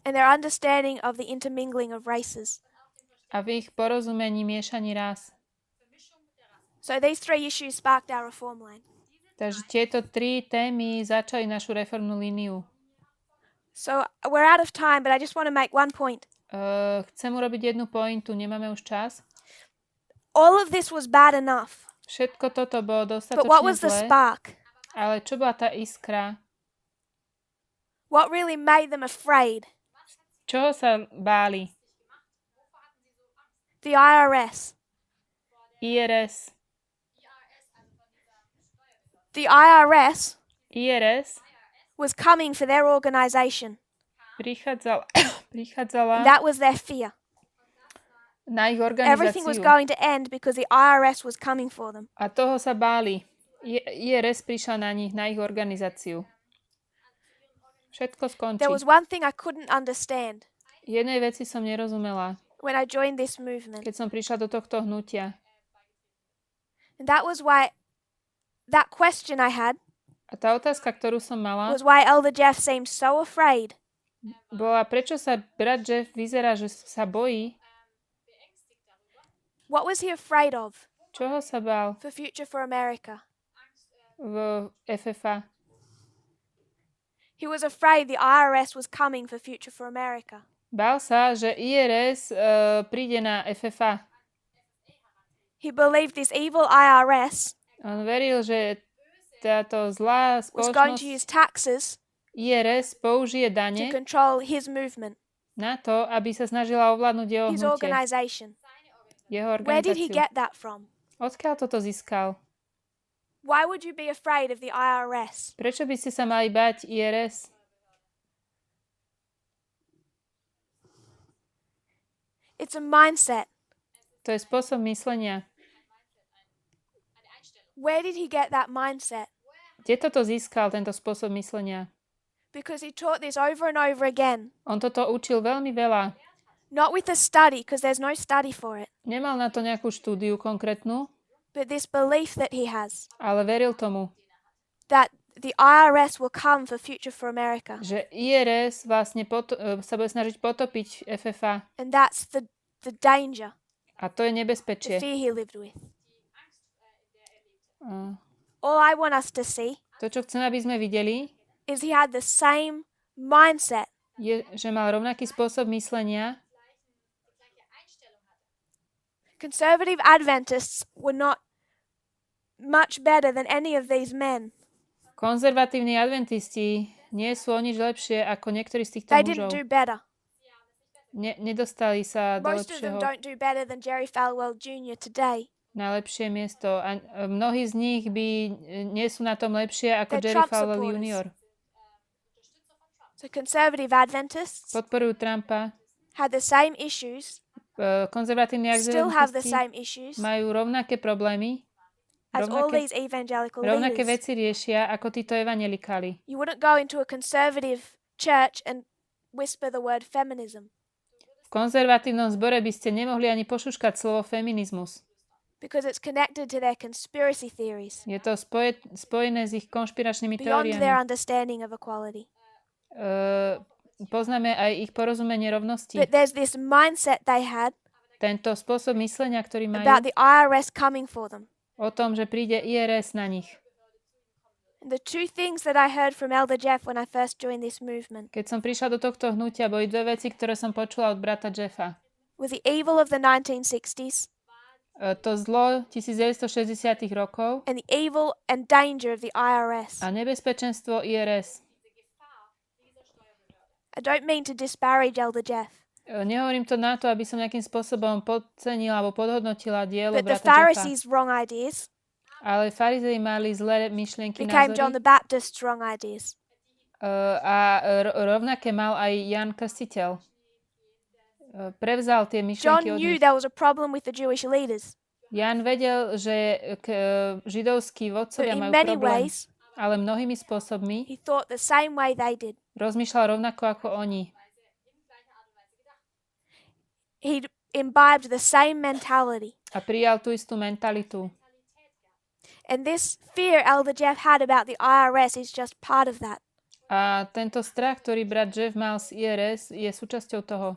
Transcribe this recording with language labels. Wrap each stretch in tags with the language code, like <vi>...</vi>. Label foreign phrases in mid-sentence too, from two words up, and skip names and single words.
<en>and their understanding of the intermingling of races.</en> <sk>a v ich porozumení miešaní rás.</sk> <en>So these three issues sparked our reform line.</en> <sk>Takže tieto tri témy začali našu reformnú líniu.</sk> <en>So we're out of time, but I just want to make one point.</en> <sk>Chcem urobiť jednu pointu, nemáme už čas.</sk> <en>All of this was bad enough,</en> <sk>Všetko toto bolo</sk> <en>but what</en> <sk>dostatočne</sk> <en>was the</en> <sk>zlé,</sk> <en>spark?</en> <sk>ale čo bola tá iskra?</sk> <en>What really made them afraid?</en> <sk>Čoho sa báli?</sk> <en>The IRS.</en> <sk>IRS.</sk> <en>The IRS</en> <sk>IRS</sk> <en>was coming for their organization.</en> <sk>prichádzala</sk> <en>That was their fear.</en> <sk>na ich</sk> <en>Everything was</en> <sk>organizáciu.</sk> <en>going to end because the IRS was coming for them.</en> <sk>A toho sa báli. IRS prišla na nich, na ich organizáciu. Všetko skončí.</sk> <en>There was one thing I couldn't understand</en> <sk>Jednej veci som nerozumela,</sk> <en>when I joined this movement.</en> <sk>keď som prišla do tohto hnutia.</sk> <en>And that was why that question I had</en> <sk>A tá otázka, ktorú som mala,</sk> <en>was why Elder Jeff seemed so afraid.</en> <sk>bola, prečo sa brat Jeff vyzerá, že sa bojí?</sk> <en>What was he afraid of</en> <sk>Čoho sa bál</sk> <en>for Future for America?</en> <sk>v FFA?</sk> <en>He was afraid the IRS was coming for Future for America.</en> <sk>Bál sa, že IRS príde na FFA.</sk> <en>He believed this evil IRS</en> <sk>On veril, že táto zlá</sk> <en>was going to</en> <sk>spoločnosť</sk> <en>use taxes</en> <sk>IRS použije</sk> <en>to</en> <sk>dane</sk> <en>control his movement,</en> <sk>na to, aby sa snažila ovládnuť jeho</sk> <en>his</en> <sk>hnutie,</sk> <en>organization.</en> <sk>jeho</sk> <en>Where did he</en> <sk>organizáciu.</sk> <en>get that from?</en> <sk>Odkiaľ toto získal?</sk> <en>Why would you be afraid of the IRS?</en> <sk>Prečo by ste sa mali bať IRS?</sk> <en>It's a mindset.</en> <sk>To je spôsob myslenia.</sk> <en>Where did he get that mindset?</en> <sk>Kde toto získal, tento spôsob myslenia?</sk> <en>Because he taught this over and over again.</en> <sk>On toto učil veľmi veľa.</sk> <en>Not with a study, because there's no study for it,</en> <sk>Nemal na to nejakú štúdiu konkrétnu,</sk> <en>but this belief that he has</en> <sk>ale veril tomu,</sk> <en>that the IRS will come for Future for America.</en> <sk>že IRS vlastne sa bude snažiť potopiť FFA.</sk> <en>And that's the danger,</en> <sk>A to je</sk> <en>the</en> <sk>nebezpečie.</sk> <en>fear he lived with.</en> <sk>A</sk> <en>All I want us to see</en> <sk>to, čo chcem, aby sme videli,</sk> <en>is he had the same mindset</en> <sk>je, že mal rovnaký spôsob myslenia.</sk> <en>Conservative Adventists were not much better than any of these men.</en> <sk>Konzervatívni adventisti nie sú o nič lepšie ako niektorí z týchto</sk> <en>They</en> <sk>mužov.</sk> <en>didn't do better.</en> <sk>Nedostali sa do</sk> <en>Most of them</en> <sk>lepšieho,</sk> <en>don't do better than Jerry Falwell Jr. today.</en> <sk>na lepšie miesto. A mnohí z nich nie sú na tom lepšie ako</sk> <en>They're</en> <sk>Jerry</sk> <en>Trump</en> <sk>Falwell</sk> <en>supporters.</en> <sk>Jr.</sk> <en>So conservative Adventists</en> <sk>Podporujú Trumpa.</sk> <en>had the same issues,</en> <sk>Konzervatívni</sk> <en>still have the</en> <sk>adventisti</sk> <en>same issues</en> <sk>majú rovnaké problémy,</sk> <en>as all</en> <sk>rovnaké,</sk> <en>these evangelical</en> <sk>rovnaké</sk> <en>leaders.</en> <sk>veci riešia ako títo evanjelikáli.</sk> <en>You wouldn't go into a conservative church and whisper the word feminism</en> <sk>V konzervatívnom zbore by ste nemohli ani pošuškať slovo feminizmus.</sk> <en>because it's connected to their conspiracy theories</en> <sk>Je to spojené s ich konšpiračnými</sk> <en>beyond their</en> <sk>teóriami.</sk> <en>understanding of equality.</en> <sk>Poznáme aj ich porozumenie rovnosti.</sk> <en>But there's this mindset they had</en> <sk>Tento spôsob myslenia, ktorý majú</sk> <en>about the IRS coming for them.</en> <sk>o tom, že príde IRS na nich.</sk> <en>And the two things that I heard from Elder Jeff when I first joined this movement</en> <sk>Keď som prišla do tohto hnutia, boli dve veci, ktoré som počula od brata Jeffa.</sk> <en>was the evil of the 1960s</en> <sk>To zlo 1960 rokov</sk> <en>and the evil and danger of the IRS.</en> <sk>a nebezpečenstvo IRS.</sk> <en>I don't mean to disparage Elder Jeff,</en> <sk>Nehovorím to na to, aby som nejakým spôsobom podcenila alebo podhodnotila dielo</sk> <en>but the</en> <sk>brata Jeffa.</sk> <en>Pharisees' wrong ideas</en> <sk>Ale farizei mali zlé myšlienky,</sk> <en>became John</en> <sk>názory</sk> <en>the Baptist's wrong ideas.</en> <sk>a rovnaké mal aj Jan Krstiteľ. Prevzal tie</sk> <en>John</en> <sk>myšlienky od</sk> <en>knew</en> <sk>nich.</sk> <en>there was a problem with the Jewish leaders,</en> <sk>Jan vedel, že židovskí</sk> <en>but</en> <sk>vodcovia</sk> <en>in</en> <sk>majú</sk> <en>many</en> <sk>problém,</sk> <en>ways</en> <sk>ale mnohými spôsobmi</sk> <en>he thought the same way they did.</en> <sk>rozmýšľal rovnako ako oni.</sk> <en>He imbibed the same mentality.</en> <sk>A prijal tú istú mentalitu.</sk> <en>And this fear Elder Jeff had about the IRS is just part of that.</en> <sk>A tento strach, ktorý brat Jeff mal z IRS, je súčasťou toho.</sk>